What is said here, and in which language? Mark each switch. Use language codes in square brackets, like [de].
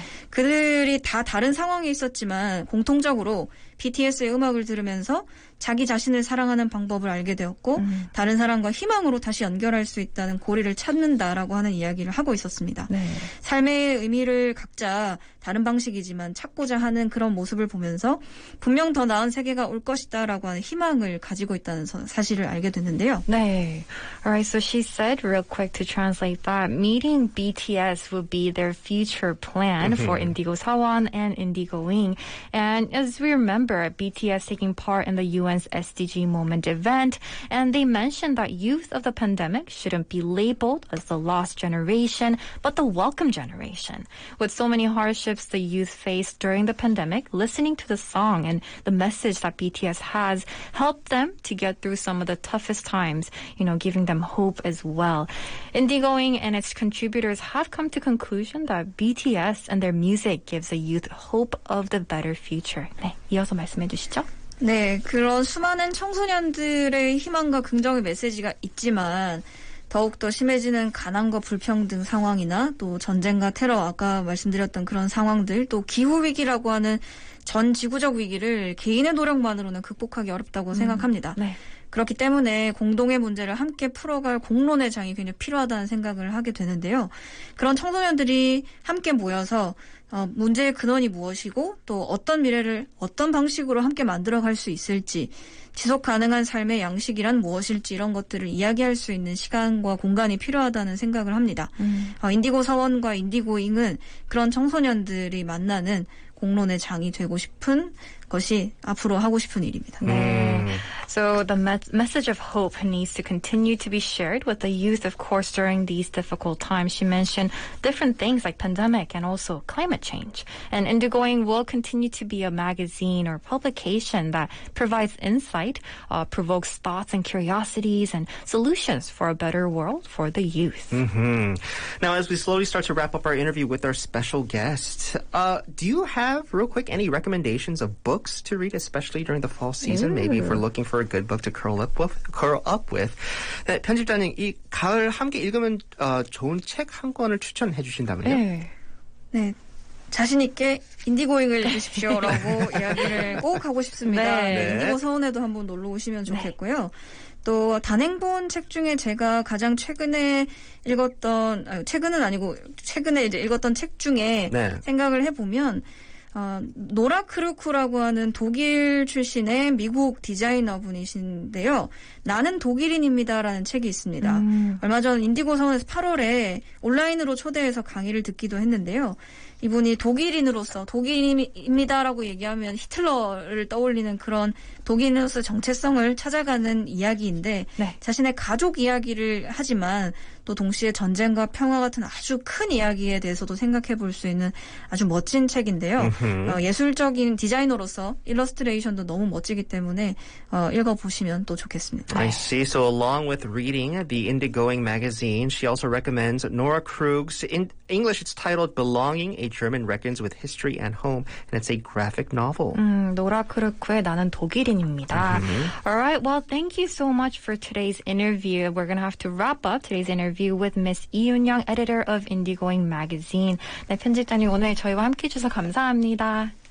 [ko] 그들이 다 다른 상황에 있었지만 공통적으로 BTS의 음악을 들으면서 자기 자신을 사랑하는 방법을 알게 되었고 다른 사람과 희망으로 다시 연결할 수 있다는 고리를 찾는다라고 하는 이야기를 하고 있었습니다. 삶의 의미를 각자 다른 방식이지만 찾고자 하는 그런 모습을 보면서 분명 더 나은 세계가 올 것이다라고 하는 희망을 가지고 있다는 사실을 알게 됐는데요. 네. [en] Alright, so she said real quick to translate that meeting BTS would be their future plan for Indigo 서원 and Indigos. And as we remember, BTS taking part in the UN's SDG Moment event, and they mentioned that youth of the pandemic shouldn't be labeled as the lost generation, but the welcome generation. With so many hardships the youth faced during the pandemic, listening to the song and the message that BTS has helped them to get through some of the toughest times, giving them hope as well. Indigoing and its contributors have come to conclusion that BTS and their music gives the youth hope of the better future. [ko] 네, 이어서 말씀해 주시죠. 네, 그런 수많은 청소년들의 희망과 긍정의 메시지가 있지만 더욱더 심해지는 가난과 불평등 상황이나 또 전쟁과 테러, 아까 말씀드렸던 그런 상황들, 또 기후위기라고 하는 전 지구적 위기를 개인의 노력만으로는 극복하기 어렵다고 생각합니다. 그렇기 때문에 공동의 문제를 함께 풀어갈 공론의 장이 굉장히 필요하다는 생각을 하게 되는데요. 그런 청소년들이 함께 모여서 문제의 근원이 무엇이고 또 어떤 미래를 어떤 방식으로 함께 만들어갈 수 있을지 지속 가능한 삶의 양식이란 무엇일지 이런 것들을 이야기할 수 있는 시간과 공간이 필요하다는 생각을 합니다. 인디고 서원과 인디고잉은 그런 청소년들이 만나는 공론의 장이 되고 싶은 것이 앞으로 하고 싶은 일입니다. [en] So the message of hope needs to continue to be shared with the youth, of course, during these difficult times. She mentioned different things like pandemic and also climate change. And Indigoing will continue to be a magazine or publication that provides insight, provokes thoughts and curiosities and solutions for a better world for the youth. Now, as we slowly start to wrap up our interview with our special guest, do you have, real quick, any recommendations of books to read, especially during the fall season? Maybe if we're looking for a good book to curl up with. [ko] 네, 편집자님, 이 가을 함께 읽으면 좋은 책 한 권을 추천해 주신다면요? 네. 자신 있게 인디고잉을 읽으십시오라고 이야기를 꼭 하고 싶습니다. 네. 인디고 서원에도 한번 놀러 오시면 좋겠고요. 또 단행본 책 중에 제가 가장 최근에 읽었던 최근에 이제 읽었던 책 중에 생각을 해보면 노라 크루크라고 하는 독일 출신의 미국 디자이너 분이신데요. 나는 독일인입니다라는 책이 있습니다. 얼마 전 인디고 서원에서 8월에 온라인으로 초대해서 강의를 듣기도 했는데요. 이분이 독일인으로서 독일인입니다라고 얘기하면 히틀러를 떠올리는 그런 독일인으로서 정체성을 찾아가는 이야기인데 자신의 가족 이야기를 하지만 또 동시에 전쟁과 평화 같은 아주 큰 이야기에 대해서도 생각해 볼 수 있는 아주 멋진 책인데요. 예술적인 디자이너로서 일러스트레이션도 너무 멋지기 때문에 읽어보시면 또 좋겠습니다. [en] I see. So along with reading the Indigoing magazine, she also recommends Nora Krug's, in English it's titled Belonging, A German Reckons with History and Home, and it's a graphic novel. [ko] 노라 크루크의 나는 독일인입니다. [en] All right, well, thank you so much for today's interview. We're going to have to wrap up today's interview with Miss 이윤영, editor of Indigoing magazine. [ko] 네, 편집자님 오늘 저희와 함께 해주셔서 감사합니다.